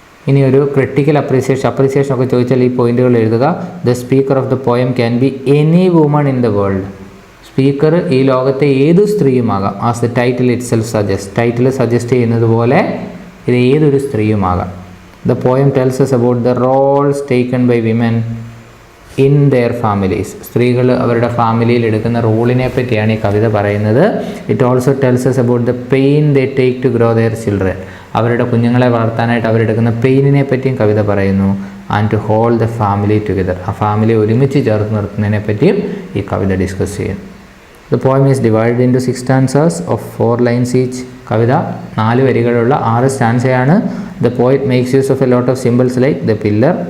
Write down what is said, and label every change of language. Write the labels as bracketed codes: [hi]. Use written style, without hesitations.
[ml] ഇനി ഒരു critical appreciation ഒക്കെ ചോദിച്ചാൽ ഈ പോയിന്റുകൾ എഴുതുക. [en] The speaker of the poem can be any woman in the world. [ml] Speaker ഈ ലോകത്തെ ഏതു സ്ത്രീയുമാകാം. [en] As the title itself suggest. [ml] Title suggest ചെയ്യുന്നത് പോലെ ഇത് ഏതൊരു സ്ത്രീയുമാകാം. [en] The poem tells us about the roles taken by women in their families. [ml] സ്ത്രീകൾ അവരുടെ ഫാമിലിയിൽ എടുക്കുന്ന റോളിനെ പറ്റിയാണ് ഈ കവിത പറയുന്നത്. [en] It also tells us about the pain they take to grow their children. [ml] അവരുടെ കുഞ്ഞുങ്ങളെ വളർത്താനായിട്ട് അവരെടുക്കുന്ന പെയിനിനെ പറ്റിയും കവിത പറയുന്നു. [en] And to hold the family together. [ml] ആ ഫാമിലി ഒരുമിച്ച് ചേർത്ത് നിർത്തുന്നതിനെ പറ്റിയും ഈ കവിത ഡിസ്കസ് ചെയ്യുന്നു. [en] The poem is divided into 6 stanzas of 4 lines each. [ml] Kavitha 4 വരികളുള്ള 6 സ്റ്റാൻസയാണ്. [en] The poet makes use of a lot of symbols like the pillar.